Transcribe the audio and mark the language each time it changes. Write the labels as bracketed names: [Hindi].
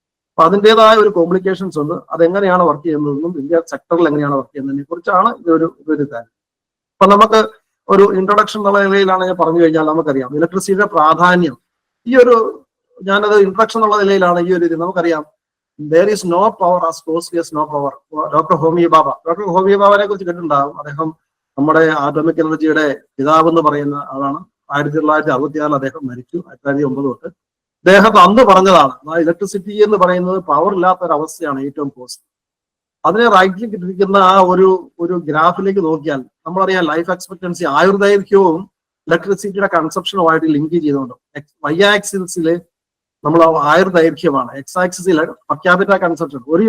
[Malayalam] അപ്പൊ അതിൻ്റെതായ ഒരു കോംപ്ലിക്കേഷൻസ് ഉണ്ട്. അതെങ്ങനെയാണ് വർക്ക് ചെയ്യുന്നതെന്നും ഇന്ത്യ സെക്ടറിൽ എങ്ങനെയാണ് വർക്ക് ചെയ്യുന്നതിനെ കുറിച്ചാണ് ഇതൊരു കാര്യം. അപ്പൊ നമുക്ക് ഒരു ഇൻട്രൊഡക്ഷൻ എന്നുള്ള നിലയിലാണ് ഞാൻ പറഞ്ഞു കഴിഞ്ഞാൽ നമുക്കറിയാം ഇലക്ട്രിസിറ്റിയുടെ പ്രാധാന്യം. ഞാനത് ഇൻട്രൊഡക്ഷൻ എന്നുള്ള നിലയിലാണ് ഇത് നമുക്കറിയാം. [English] there is no power as costly as no power. [Malayalam] Doctor Homi ബാബയെ കുറിച്ച് കേട്ടിട്ടുണ്ടാകും. അദ്ദേഹം നമ്മുടെ ആറ്റോമിക് എനർജിയുടെ പിതാവ് എന്ന് പറയുന്ന ആളാണ്. 1966 അദ്ദേഹം മരിച്ചു. 2009 തൊട്ട് അദ്ദേഹം അന്ന് പറഞ്ഞതാണ്, ഇലക്ട്രിസിറ്റി എന്ന് പറയുന്നത് പവർ ഇല്ലാത്ത ഒരു അവസ്ഥയാണ് ഏറ്റവും കോസ്റ്റ്. അതിനെ റൈറ്റിൽ കിട്ടിയിരിക്കുന്ന ആ ഒരു ഗ്രാഫിലേക്ക് നോക്കിയാൽ നമ്മളറിയാം ലൈഫ് എക്സ്പെക്ടൻസി, ആയുർദൈർഘ്യവും ഇലക്ട്രിസിറ്റിയുടെ കൺസപ്ഷനുമായിട്ട് ലിങ്ക് ചെയ്തുകൊണ്ട് Y ആക്സിസിൽ നമ്മൾ ആയുർദൈർഘ്യമാണ്, X ആക്സിസിൽ പെർ ക്യാപിറ്റ കൺസപ്ഷൻ.